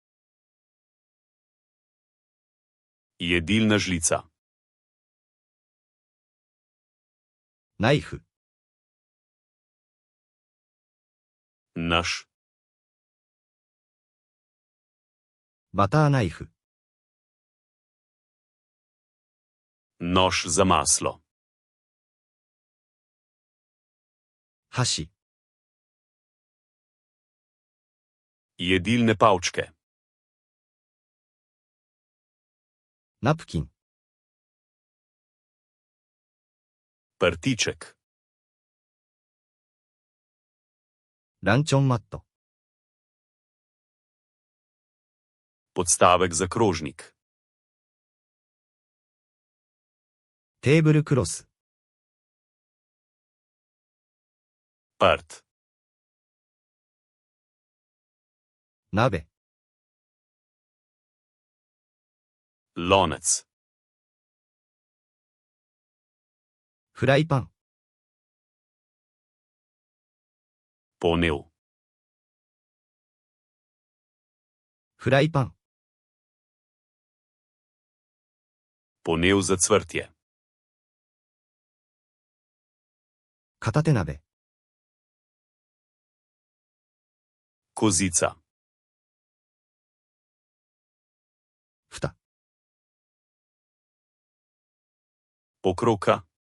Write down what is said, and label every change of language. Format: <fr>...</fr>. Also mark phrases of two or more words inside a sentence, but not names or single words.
<sl>jedilna žlica,</sl> <ja>ナイフ、</ja> <sl>nož,</sl> <ja>バターナイフ、</ja> <sl>nož za maslo,</sl> <ja>箸、</ja> <sl>jedilne palčke,</sl> <ja>ナプキン、</ja> <sl>prtiček,</sl> <ja>ランチョンマット、</ja> <sl>podstavek za krožnik,</sl> <ja>テーブルクロス、</ja> <sl>prt,</sl> <ja>鍋、</ja> <sl>lonec,</sl> <ja>フライパン、</ja> <sl>ponev,</sl> <ja>フライパン、</ja> <sl>ponev za cvrtje,</sl> <ja>片手鍋、</ja> <sl>kozica,</sl> <ja>蓋、</ja> <sl>pokroka,</sl>